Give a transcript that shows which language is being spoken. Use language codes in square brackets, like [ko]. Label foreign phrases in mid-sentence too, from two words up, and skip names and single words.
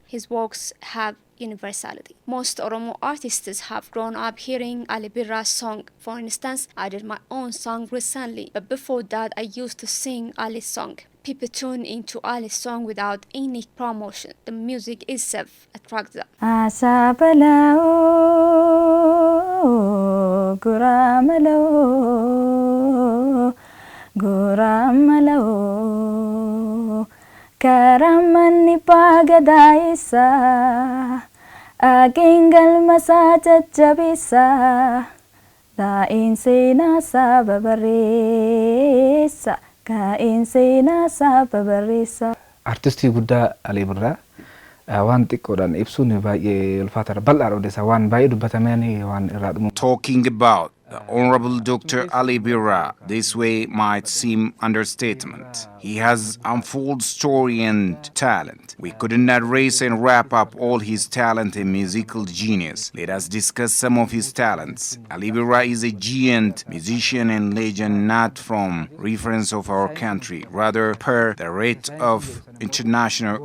[en] His works have universality. Most Oromo artists have grown up hearing Ali Bira's song. For instance, I did my own song recently, but before that I used to sing Ali's song. People tune into Ali's song without any promotion. The music itself attracts them. Asabalao, guramalao, guramalao, karamani pagadaisa, agingal masaja jabisa, dain sena sababaresa. [om] Artistii guddaa Ali Bira waan xiqqoodhaan ibsuun baay'ee ulfaataadha. Bal'aadha odeessaa waan baay'ee dubbatamanii waan irraa dhumu. [en] Talking about the Honorable Dr. Ali Bira this way might seem understatement. He has unfold story and talent. We couldn't erase and wrap up all his talent and musical genius. Let us discuss some of his talents. Ali Bira is a giant musician and legend, not from reference of our country, rather per the rate of international artists.